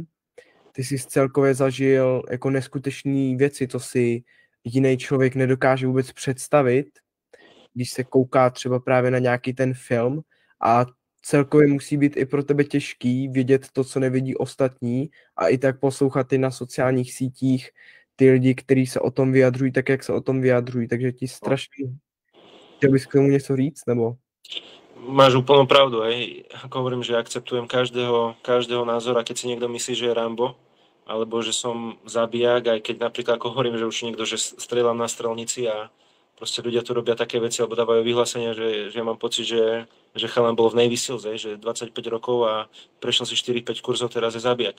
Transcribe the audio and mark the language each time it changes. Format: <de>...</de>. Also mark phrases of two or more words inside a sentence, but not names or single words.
<cs>Ty jsi celkově zažil jako neskutečné věci, co si jiný člověk nedokáže vůbec představit, když se kouká třeba právě na nějaký ten film, a celkově musí být i pro tebe těžký vidět to, co nevidí ostatní, a i tak poslouchat i na sociálních sítích ty lidi, kteří se o tom vyjadřují tak, jak se o tom vyjadřují. Takže ti strašně... Chtěl bys k tomu něco říct, nebo?</cs> <sk>Máš úplnú pravdu, hej. Ako hovorím, že akceptujem každého názora, keď si niekto myslí, že je Rambo, alebo že som zabijak, aj keď napríklad, ako hovorím, že už niekto, že strieľam na strelnici a proste ľudia tu robia také veci, alebo dávajú vyhlásenia, že ja mám pocit, že chalan bol v Navy Seals, že 25 rokov a prešiel si 4-5 kurzov, teraz je zabijak.</sk>